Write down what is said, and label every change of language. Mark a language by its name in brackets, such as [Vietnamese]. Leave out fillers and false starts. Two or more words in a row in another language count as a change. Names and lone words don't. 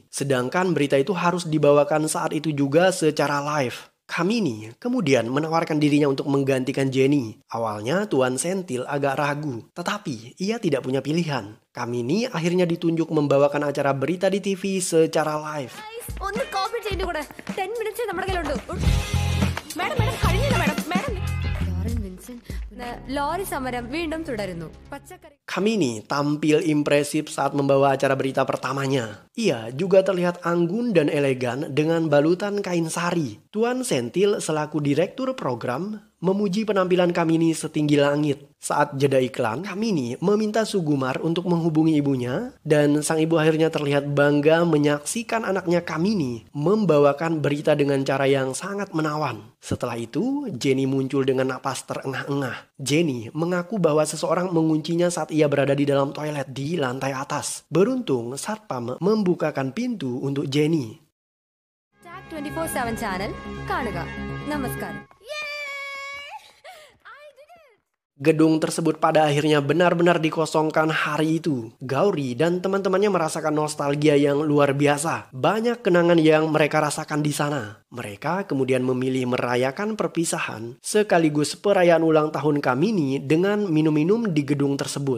[Indonesian] Sedangkan berita itu harus dibawakan saat itu juga secara live. Kamini kemudian menawarkan dirinya untuk menggantikan Jenny. Awalnya Tuan Sentil agak ragu, tetapi ia tidak punya pilihan. Kamini akhirnya ditunjuk membawakan acara berita di TV secara live. [Malayalam] ഒന്ന് കോപ്പി ചെയ്തു കൂടെ 10 minutes നമ്മുടെ കയ്യിലുണ്ട് മാഡം മാഡം കഴിഞ്ഞില്ല മാഡം മാഡം ലോറൻ വിൻസെന്റ് ലോറി സമരം വീണ്ടും തുടരുന്നു പച്ചക്കറി. [Indonesian] Kamini tampil impresif saat membawa acara berita pertamanya. Ia juga terlihat anggun dan elegan dengan balutan kain sari. Tuan Sentil selaku direktur program memuji penampilan Kamini setinggi langit. Saat jeda iklan, Kamini meminta Sugumar untuk menghubungi ibunya dan sang ibu akhirnya terlihat bangga menyaksikan anaknya Kamini membawakan berita dengan cara yang sangat menawan. Setelah itu, Jenny muncul dengan napas terengah-engah. Jenny mengaku bahwa seseorang menguncinya saat ia berada di dalam toilet di lantai atas. Beruntung, Satpam membukakan pintu untuk Jenny. [English] Tag 24/7 channel [Malayalam] കാണുക. നമസ്കാരം. [Indonesian] Gedung tersebut pada akhirnya benar-benar dikosongkan hari itu. Gauri dan teman-temannya merasakan nostalgia yang luar biasa. Banyak kenangan yang mereka rasakan di sana. Mereka kemudian memilih merayakan perpisahan sekaligus perayaan ulang tahun Kamini dengan minum-minum di gedung tersebut.